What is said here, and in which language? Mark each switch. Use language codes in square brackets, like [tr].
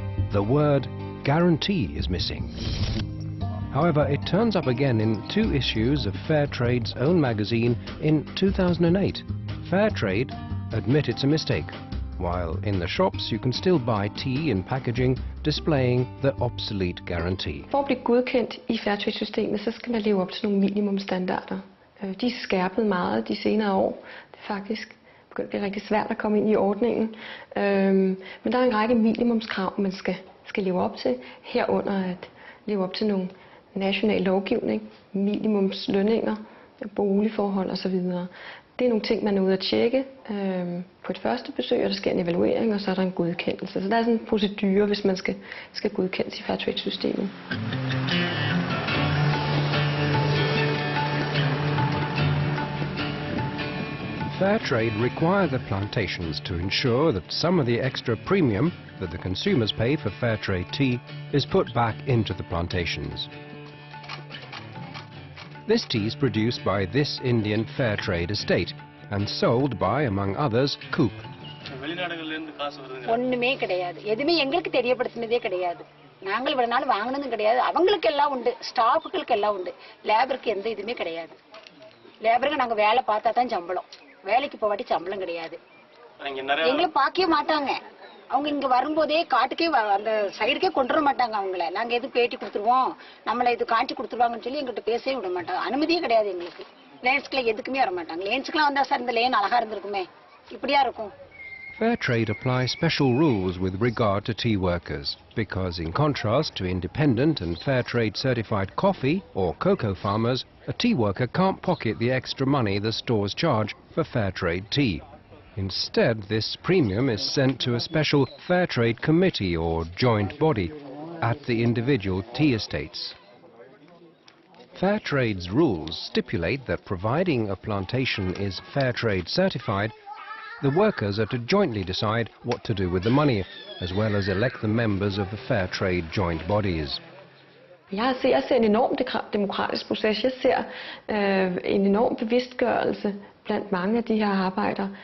[en] The word guarantee is missing. However, it turns up again in 2 issues of Fairtrade's own magazine in 2008. Fairtrade admit it's a mistake, while in the shops you can still buy tea in packaging displaying the obsolete guarantee. [da] For at blive godkendt i Fairtrade-systemet, så skal man leve op til nogle minimumstandarder. De er skærpet meget de senere år. Det er faktisk begyndt at blive rigtig svært at komme ind i ordningen. Men der er en række minimumskrav, man skal leve op til, herunder at leve op til nogle national lovgivning, minimumslønninger, boligforhold osv. Det er nogle ting, man er ude at tjekke på et første besøg, og der sker en evaluering, og så er der en godkendelse. Så der er sådan en procedure, hvis man skal godkendes i Fairtrade-systemet. [en] Fairtrade require the plantations to ensure that some of the extra premium that the consumers pay for Fairtrade tea is put back into the plantations. This tea is produced by this Indian Fairtrade estate and sold by, among others, Coop. [ta] ஒண்ணுமே கிடையாது. எதுமே எங்களுக்கு தெரியப்படுத்தினதே கிடையாது. நாங்கள் இவ்வளவு நாள் வாங்குனதும் கிடையாது. அவங்களுக்கு எல்லாம் உண்டு, ஸ்டாஃப்களுக்கு எல்லாம் உண்டு. லேபருக்கு எந்த இதுமே கிடையாது. லேபருக்கு நாங்க வேலை பார்த்தா தான் சம்பளம். வேலைக்கு போவாட்டி சம்பளம் கிடையாது. எங்களை பார்க்கவே மாட்டாங்க. அவங்க இங்க வரும்போதே காட்டுக்கே அந்த சைடுக்கே கொண்டு வர மாட்டாங்க அவங்கள. நாங்க எது பேட்டி கொடுத்துருவோம், நம்மள இது காட்டி கொடுத்துருவாங்கன்னு சொல்லி எங்கிட்ட பேசவே விட மாட்டாங்க. அனுமதியே கிடையாது எங்களுக்கு. லேன்ஸ்க்குள்ள எதுக்குமே வர மாட்டாங்க. லேன்ஸ்க்குலாம் வந்தா சார் இந்த லேன் அழகா இருந்திருக்குமே, இப்படியா இருக்கும். [en] Fairtrade applies special rules with regard to tea workers because, in contrast to independent and Fairtrade certified coffee or cocoa farmers, a tea worker can't pocket the extra money the stores charge for Fairtrade tea. Instead, this premium is sent to a special Fairtrade committee or joint body at the individual tea estates. Fairtrade's rules stipulate that providing a plantation is Fairtrade certified, the workers are to jointly decide what to do with the money, as well as elect the members of the Fairtrade joint bodies. [da] Jeg ser en enorm demokratisk proces. Jeg ser en enorm bevidstgørelse blandt mange af de her arbejdere.